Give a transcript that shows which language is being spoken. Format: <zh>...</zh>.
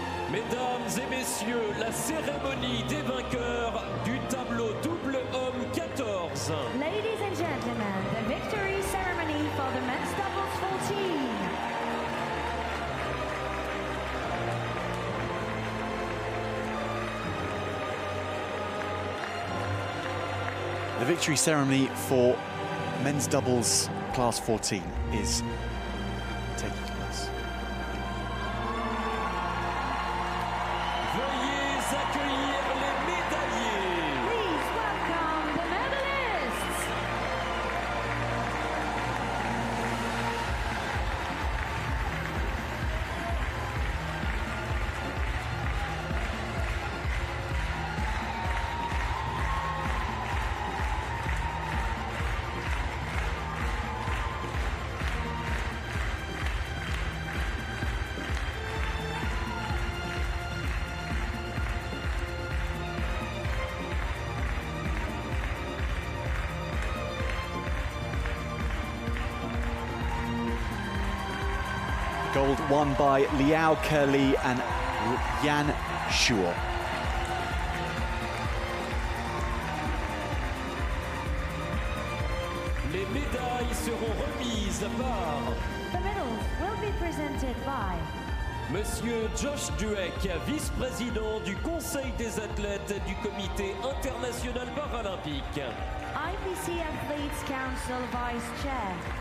<fr>Mesdames et messieurs, la cérémonie des vainqueurs du tableau double homme 14.</fr> <en>Ladies and gentlemen, the victory ceremony for the men's doubles 14. The victory ceremony for men's doubles class 14 is taking place.</en> <fr>Veuillez accueillir les médaillés.</fr> <en>Please welcome the medalists. Gold won by Liao Ke and Yan Shuo.</en> <fr>Les médailles seront remises par</fr> <en>The medals will be presented by</en> <fr>Monsieur Josh Dueck, vice-président du Conseil des athlètes du Comité international paralympique.</fr> <en>IPC Athletes Council Vice Chair,</en>